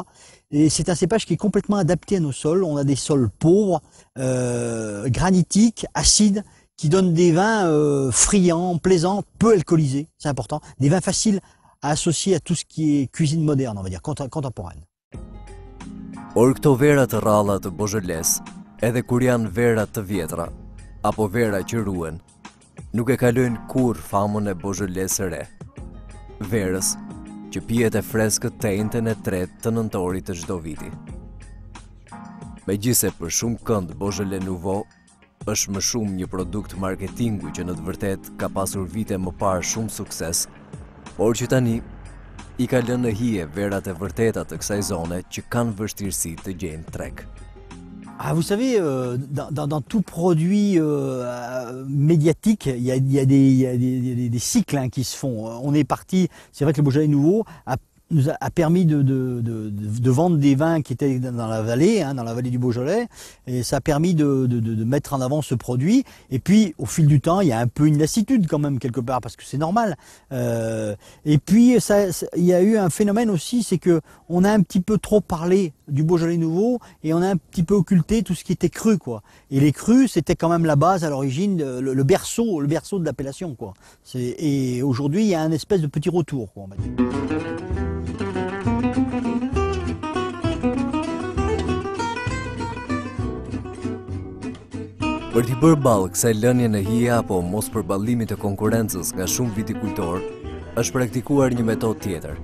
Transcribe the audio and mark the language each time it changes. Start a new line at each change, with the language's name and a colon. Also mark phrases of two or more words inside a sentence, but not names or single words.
French: Et c'est un cépage qui est complètement adapté à nos sols. On a des sols pauvres, granitiques, acides, qui donnent des vins friands, plaisants, peu alcoolisés, c'est important. Des vins faciles à associer à tout ce qui est cuisine moderne, on va dire, contemporaine.
Albanian: Por këto vera të rralla të Beaujolais, edhe kur janë vera të vjetra, apo vera që ruhen, nuk e kalojnë kur famën e Beaujolais së re. Verës që pihet e freskët të njëjtën e tretë të nëntorit të çdo viti. Megjithse për shumë kënd Beaujolais Nouveau është më shumë një produkt marketingu që në të vërtet ka pasur vite më parë shumë sukses, por që tani I ka lënë në hije verat e vërteta të kësaj zone që kanë vështirësi të gjejnë treg.
French: Ah, vous savez, dans tout produit médiatique, il y a des cycles hein, qui se font. On est parti, c'est vrai que le Beaujolais nouveau nous a permis de vendre des vins qui étaient dans la vallée, hein, dans la vallée du Beaujolais, et ça a permis de mettre en avant ce produit. Et puis, au fil du temps, il y a un peu une lassitude quand même quelque part, parce que c'est normal. Et puis, il y a eu un phénomène aussi, c'est que on a un petit peu trop parlé du Beaujolais nouveau et on a un petit peu occulté tout ce qui était cru, quoi. Et les crus, c'était quand même la base à l'origine, le berceau de l'appellation, quoi. Et aujourd'hui, il y a un espèce de petit retour, quoi, on va dire.
Albanian: Për t'i bërë ballë kësaj lënie në hije apo mos përballimit të konkurrencës nga shumë vitikultorë, është praktikuar një metodë tjetër.